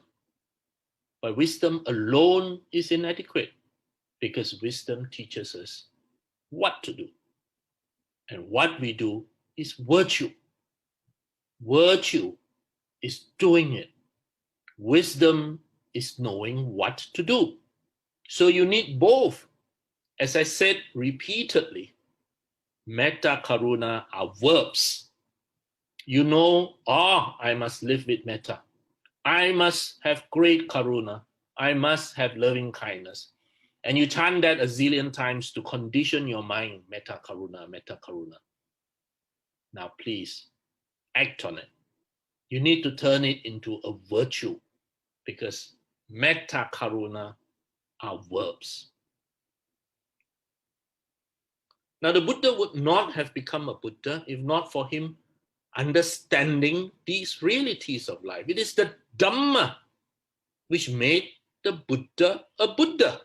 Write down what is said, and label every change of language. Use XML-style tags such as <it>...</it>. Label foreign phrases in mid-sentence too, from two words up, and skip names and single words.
<en>But wisdom alone is inadequate, because wisdom teaches us what to do. And what we do is virtue. Virtue is doing it. Wisdom is knowing what to do. So you need both. As I said repeatedly,</en> <pi>metta, karuna</pi> <en>are verbs. You know, I must live with metta. I must have great karuna. I must have loving kindness. And you chant that a zillion times to condition your mind,</en> <pi>metta, karuna, metta, karuna.</pi> <en>Now please, act on it. You need to turn it into a virtue, because</en> <pi>metta, karuna</pi> <en>are verbs. Now the Buddha would not have become a Buddha if not for him understanding these realities of life. It is the Dhamma which made the Buddha a Buddha.</en>